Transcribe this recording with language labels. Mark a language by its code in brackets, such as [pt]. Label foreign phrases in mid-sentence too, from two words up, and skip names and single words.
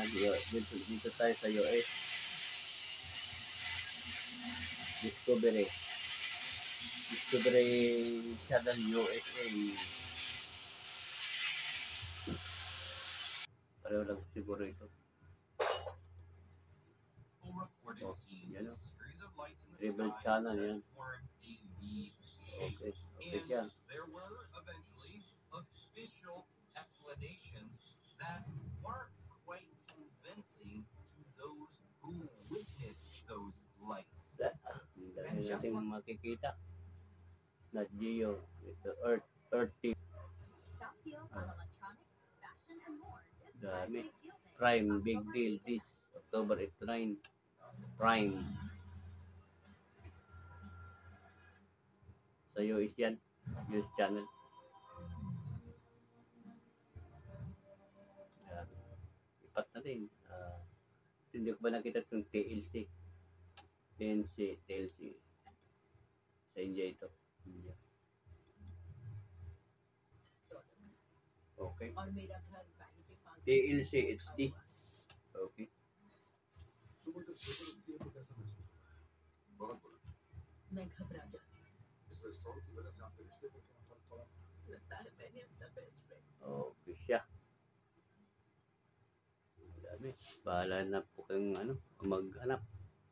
[tl] Dito tayo sa US. Discovery Channel USA. Pareho lang siguro ito. Oh, yan o. Rebel Channel yan. Okay. Okay yan. [en] There were eventually official explanations that weren't quite convincing to those who witnessed those lights. [tl] Ang dami natin makikita. Not Geo. Ito, Earth TV. [en] Shop deals on electronics, fashion, and more. This [tl] Dami. [en] Big Deal Day. Prime, big deal. This October 8 to 9. Prime. [tl] Sa US yan. US channel. Yan. Ipat na rin. Hindi ko ba nakita itong TLC? TLC. Sa India ito. India. Okay. [hi] और मेरा घर बैंक के पास [tl] TLC HD. Okay. [hi] सुबह तक पेपर उठती है तो कैसा महसूस होता है? बहुत बुरा। मैं घबरा जाती हूँ इस कोलेस्ट्रॉल की वजह से आपके रिश्ते को क्या फर्क पड़ा? लगता है मैंने अपना [en] best friend [tl] Okay siya. Ang dami. Bahala na po kayong maghanap.